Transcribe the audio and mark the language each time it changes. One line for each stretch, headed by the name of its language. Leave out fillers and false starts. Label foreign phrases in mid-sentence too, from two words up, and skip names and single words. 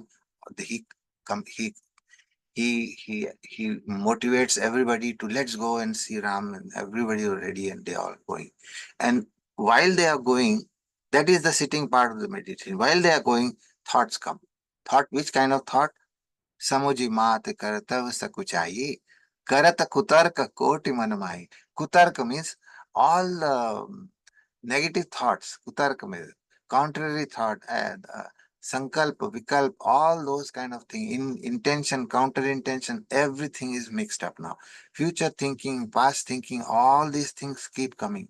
English: He come he motivates everybody to let's go and see Ram, and everybody are ready and they are going. And while they are going, that is the sitting part of the meditation. While they are going, thoughts come. Thought, which kind of thought?
Awadhi: समुझि मात करतव सकुचाई करत कुतर्क कोटि मन माही.
English: Kutarka means all negative thoughts. Kutarka means contrary thought,
Sanskrit: sankalpa, vikalp,
English: all those kind of things. In intention, counter intention, everything is mixed up now. Future thinking, past thinking, all these things keep coming.